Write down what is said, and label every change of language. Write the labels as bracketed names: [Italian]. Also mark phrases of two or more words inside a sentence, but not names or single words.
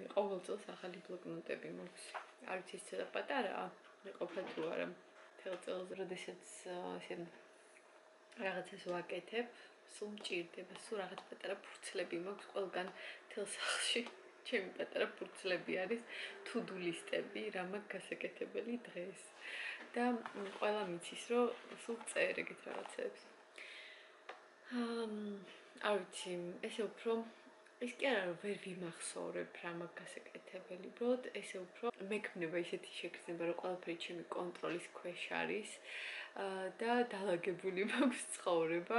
[Georgian] ყოველ წელს ახალი ბლოკნოტები მაქვს. არ ვიცი ის ცოტა პატარაა, მეყოფა თუ არა. მთელ წელს, როდესაც რაღაცას ვაკეთებ, სულ მჭირდება, სულ რაღაც პატარა ფურცლები მაქვს ყველგან თელ სახლში. ჩემი პატარა ფურცლები არის [English] to-do list- [Georgian] ები, რა მაქვს გასაკეთებელი დღეს. და ყველა მიცის, რომ სულ წერ ეგეთ რაღაცებს. არ ვიცი, ესე უფრო ის კი არა, რომ ვერ ვიმახსოვრებ რა მაქვს გასაკეთებელი, უბრალოდ ესე უფრო მექმნება ისეთი შეგრძნება, რომ ყველაფერი ჩემი კონტროლის ქვეშ არის და დალაგებული მაქვს ცხოვრება.